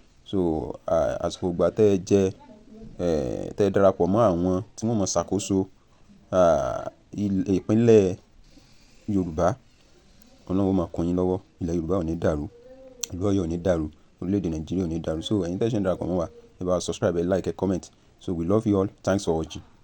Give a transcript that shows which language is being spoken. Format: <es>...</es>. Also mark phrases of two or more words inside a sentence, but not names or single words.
<yo>So, ah, àsìkò ìgbà tẹ́ ẹ jẹ, eh, tẹ́ ẹ darapọ̀ mọ́ àwọn tí wọ́n mọ̀ ṣàkóso, ah, il-, ìpínlẹ̀ Yorùbá, Ọlọ́run ó máa kún yín lọ́wọ́. Ilẹ̀ Yorùbá ò ní dàrú, ìlú Ọ̀yọ́ ò ní dàrú, orílẹ̀-èdè Nàìjíríà ò ní dàrú. So, ẹ̀yin tẹ́ ẹ ṣe ń darapọ̀ mọ́ wa, ẹ bá wa subscribe, ẹ like, ẹ comment.</yo> <en>So, we love you all. Thanks for watching.</en>